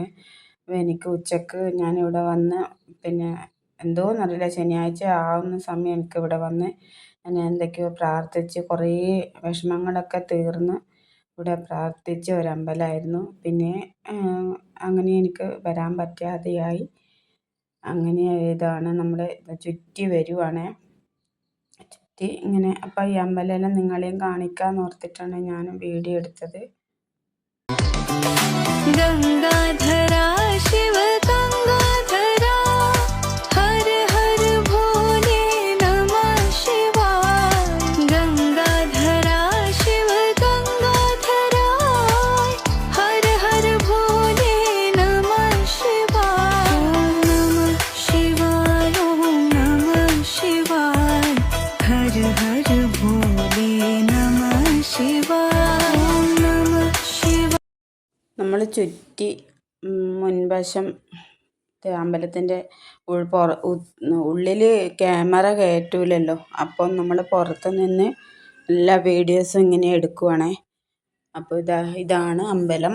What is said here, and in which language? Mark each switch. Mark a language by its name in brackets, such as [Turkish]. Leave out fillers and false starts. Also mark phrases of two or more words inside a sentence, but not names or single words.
[Malayalam] എനിക്ക് ഉച്ചക്ക് ഞാനിവിടെ വന്ന് പിന്നെ എന്തോന്നറിയില്ല, ശനിയാഴ്ച ആവുന്ന സമയം എനിക്കിവിടെ വന്ന് ഞാൻ എന്തൊക്കെയോ പ്രാർത്ഥിച്ച് കുറേ വിഷമങ്ങളൊക്കെ തീർന്ന് ഇവിടെ പ്രാർത്ഥിച്ച ഒരമ്പലമായിരുന്നു. പിന്നെ അങ്ങനെ എനിക്ക് വരാൻ പറ്റാതെയായി. അങ്ങനെ ഇതാണ് നമ്മൾ ചുറ്റി വരുവാണ്, ചുറ്റി ഇങ്ങനെ. അപ്പം ഈ അമ്പലമെല്ലാം നിങ്ങളെയും കാണിക്കാമെന്ന് ഓർത്തിട്ടാണ് ഞാൻ വീഡിയോ എടുത്തത്. [Hindi] गंगाधरा शिव गंगाधरा हर हर भोले नमः शिवाय गंगाधरा शिव गंगाधरा हर हर भोले नमः शिवाय ओम नमः शिवाय ओम नमः शिवाय हर हर भोले नमः शिवाय ओम नमः शिवाय. [Malayalam] നമ്മൾ ചുറ്റി മുൻവശം അമ്പലത്തിൻ്റെ ഉള്ളിൽ ക്യാമറ കയറ്റൂലല്ലോ, അപ്പം നമ്മൾ പുറത്ത് നിന്ന് എല്ലാ വീഡിയോസും ഇങ്ങനെ എടുക്കുവാണേ. അപ്പോൾ ഇതാണ് അമ്പലം.